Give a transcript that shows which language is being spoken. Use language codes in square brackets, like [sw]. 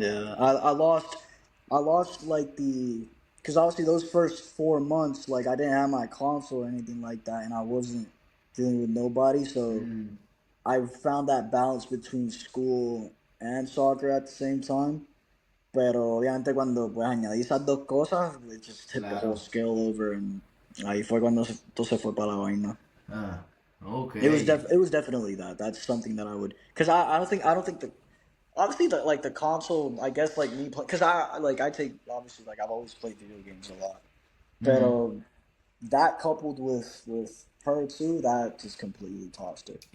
[en] Yeah, I lost like because obviously those first 4 months, like I didn't have my console or anything like that, and I wasn't dealing with nobody, so Mm, I found that balance between school and soccer at the same time. [es] Pero obviamente cuando pues añadí esas dos cosas, [en] it just tipped the whole [es] claro. [en] scale over, and [es] ahí fue cuando todo se fue para la vaina. Ah, [en] It was okay. it was definitely that. That's something that I would, because I don't think the obviously the console, I guess, like me play, because I take, obviously, like I've always played video games a lot, but Mm, that coupled with her too, that just completely tossed it.